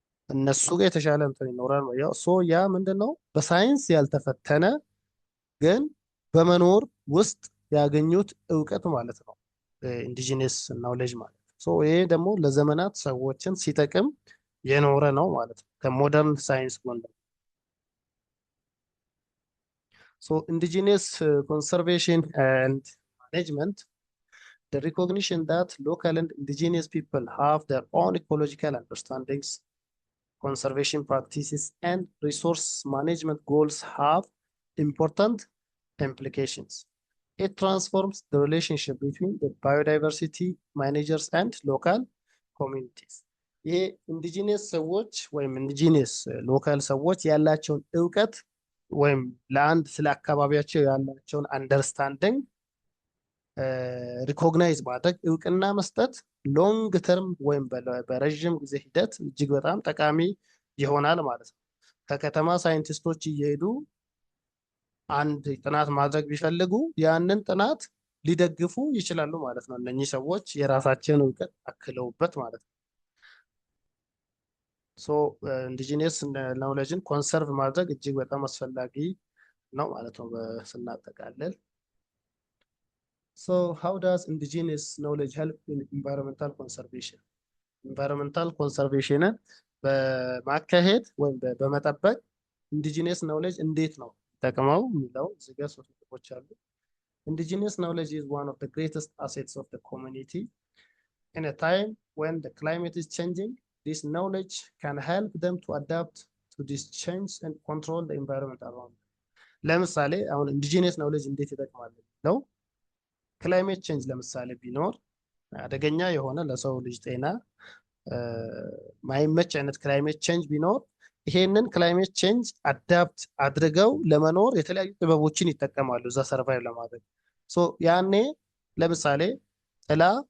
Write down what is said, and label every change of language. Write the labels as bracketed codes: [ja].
[am] እነሱ ጋር የተሻለ እንትን ይኖራል። ያ ምንድነው በሳይንስ ያልተፈተነ ግን በመኖር ውስጥ ያገኙት እውቀት ማለት ነው ኢንዲጂነስ ናውሌጅ ማለት ነው። ይሄ ደግሞ ለዘመናት ሰዎችን ሲጠቅም የኖረ ነው ማለት ነው ከሞደርን ሳይንስ ጎን። ኢንዲጂነስ ኮንሰርቬሽን ኤንድ ማኔጅመንት [en] the recognition that local and indigenous people have their own ecological understandings, conservation practices and resource management goals have important implications. It transforms the relationship between the biodiversity managers and local communities. [am] ይሄ ኢንዲጂነስ ሰዎች ወይም ኢንዲጂነስ ሎካል ሰዎች ያላቸውን እውቀት ወይም ለአንድ ስለ አካባቢያቸው ያላቸውን አንደርስታንዲንግ ሪኮግናይዝ ማድረግ እውቅና መስጠት ሎንግ ተርም ወይም በረዥም ጊዜ ሂደት እጅግ በጣም ጠቃሚ ይሆናል ማለት ነው። ከከተማ ሳይንቲስቶች እየሄዱ አንድ ጥናት ማድረግ ቢፈልጉ ያንን ጥናት ሊደግፉ ይችላሉ ማለት ነው። እነኚህ ሰዎች የራሳቸውን እውቀት አክለውበት ማለት ነው። ሶ ኢንዲጂነስ ኖሌጅን ኮንሰርቭ ማድረግ እጅግ በጣም አስፈላጊ ነው ማለት ነው ስናጠቃልል። [en] So how does indigenous knowledge help in environmental conservation? [am] Environmental conservation በማካሄድ ወይም በመጠበቅ ኢንዲጂነስ ኖሌጅ እንዴት ነው ጠቅመው የሚለው እዚህ ጋር ሶስት ነጥቦች አሉ። [en] Indigenous knowledge is one of the greatest assets of the community. In a time when the climate is changing, this knowledge can help them to adapt to this change and control the environment around them. [am] ለምሳሌ አሁን ኢንዲጂነስ ኖሌጅ እንዴት ይጠቅማል ነው ክላይሜት ቼንጅ ለምሳሌ ቢኖር አደገኛ የሆነ ለሰው ልጅ ጤና ማይመች አይነት ክላይሜት ቼንጅ ቢኖር ይሄንን ክላይሜት ቼንጅ አዳፕት አድርገው ለመኖር የተለያዩ ጥበቦችን ይጠቀማሉ እዛ ሰርቫይቭ ለማድረግ። ሶ ያኔ ለምሳሌ ጥላ